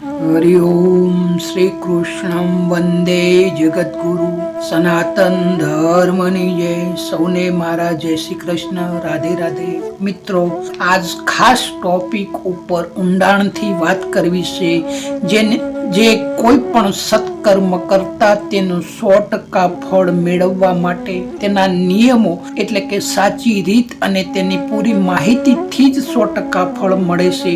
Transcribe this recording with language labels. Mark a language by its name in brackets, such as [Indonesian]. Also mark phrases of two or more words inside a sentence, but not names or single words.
[Sanskrit] हरि ओम श्री कृष्णं वंदे जगद्गुरु [Gujarati] सनातन धर्मની જય સૌને મારા જય શ્રી કૃષ્ણ રાધે રાધે મિત્રો આજ ખાસ ટોપિક ઉપર ઊંડાણથી વાત કરવી છે જે કોઈ પણ સત્કર્મ કરતા તેનું 100% ફળ મેળવવા માટે તેના નિયમો એટલે કે સાચી રીત અને તેની પૂરી માહિતીથી જ 100% ફળ મળે છે।